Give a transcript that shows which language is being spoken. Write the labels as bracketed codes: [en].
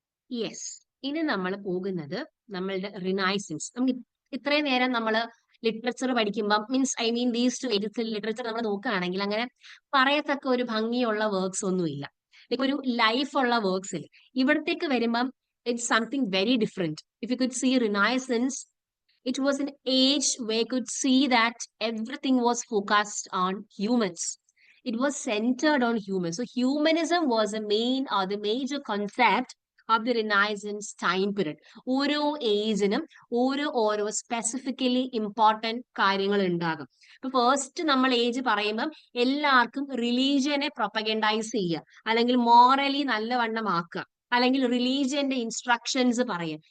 [ml] Yes, ഇനി നമ്മൾ പോകുന്നത് നമ്മളുടെ റിനൈസൻസ്. നമുക്ക് ഇത്രയും നേരം നമ്മൾ ലിറ്ററേച്ചർ പഠിക്കുമ്പോൾ [en] these two literature [ml] നമ്മൾ നോക്കുകയാണെങ്കിൽ അങ്ങനെ പറയത്തക്ക ഒരു ഭംഗിയുള്ള വർക്ക്സ് ഒന്നുമില്ല, ഒരു ലൈഫ് ഉള്ള വർക്ക്സ് ഇല്ല. ഇവിടത്തേക്ക് വരുമ്പം [en] It's something very different. If you could see Renaissance, it was an age where you could see that everything was focused on humans. It was centered on humans. So humanism was the major concept of the Renaissance time period. [ml] ഓരോ ഏജിനും ഓരോ specifically important കാര്യങ്ങൾ ഉണ്ടാകും. ഇപ്പൊ first നമ്മൾ age പറയുമ്പം എല്ലാവർക്കും റിലീജിയനെ പ്രൊപ്പഗൻഡൈസ് ചെയ്യുക, അല്ലെങ്കിൽ മോറലി നല്ലവണ്ണമാക്കുക, അല്ലെങ്കിൽ റിലീജിയന്റെ ഇൻസ്ട്രക്ഷൻസ് പറയുക.